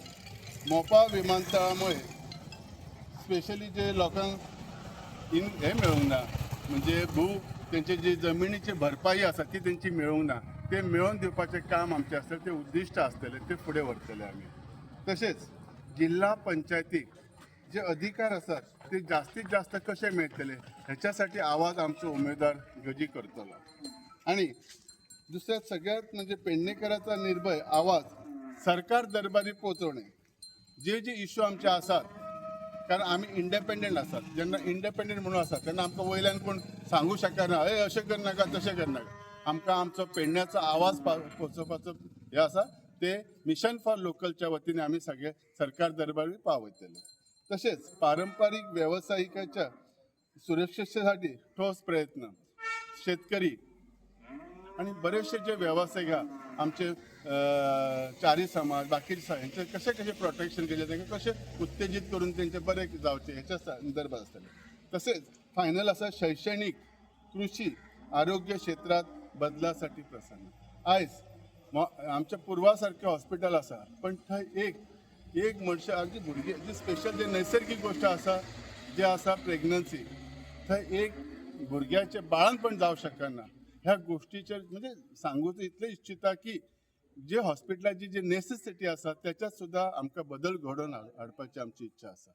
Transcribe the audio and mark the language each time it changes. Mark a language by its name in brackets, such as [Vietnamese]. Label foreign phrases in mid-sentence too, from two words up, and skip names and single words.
[Konkani] मोपा विमानतळामुळे स्पेशली जे लोकांक हे मेळूंक ना म्हणजे त्यांचे जे जमिनीची भरपाई आसा ती त्यांची मेळूंक ना, ते मेळोवन दिवपाचें काम आमचे आसतलें, ते उद्दिश्ट आसतलें, ते फुडें व्हरतले आमी. तसेच जिल्हा पंचायतीक जे अधिकार आसात ते जास्तीत जास्त कसे मिळतले ह्याच्यासाठी आवाज आमचो उमेदवार गजी करतलो. [Marathi] आणि दुसऱ्यात सगळ्यात म्हणजे पेडणेकरांचा निर्भय आवाज सरकार दरबारी पोचवणे. [Konkani] जे इश्यू आमचे आसात कारण आम्ही इंडिपेंडंट आसात, जेन्ना इंडिपेंडंट म्हणून आसात तेन्ना आमकां वयल्यान कोण सांगू शकना हे अशें करनाका तशें करनाका. आमकां आमचो पेडण्याचो आवाज पोचोवपाचो हे आसा ते मिशन फॉर लोकलच्या वतीने आम्ही सगळे सरकार दरबारी पावयतले. [Marathi] तसेच पारंपरिक व्यावसायिकाच्या सुरक्षेसाठी ठोस प्रयत्न. शेतकरी आणि बरेचसे जे व्यावसायिक आमचे चारी समाज बाकीचे यांचे कसे प्रोटेक्शन केले त्यांना कसे उत्तेजित करून त्यांचे बरे जावचे ह्याच्या संदर्भात असतले. तसेच फायनल असा शैक्षणिक, कृषी, आरोग्य क्षेत्रात बदलासाठी प्रसन्न. [Konkani] आयज आमच्या पूर्वासारखे हॉस्पिटल आसा पण थंय एक मनशा अगदी भुरगे जी स्पेशल जे नैसर्गिक गोष्ट आसा जे आसा प्रेग्नन्सी थंय एक भुरग्याचे बाळणपण जावं शकना. ह्या गोष्टीचे म्हणजे सांगूच इतले इच्छिता की जे हॉस्पिटलाची जी नेसेसिटी आसा त्याच्यात सुद्धा आमकां बदल घडोवन हाडपाची आमची इच्छा आसा.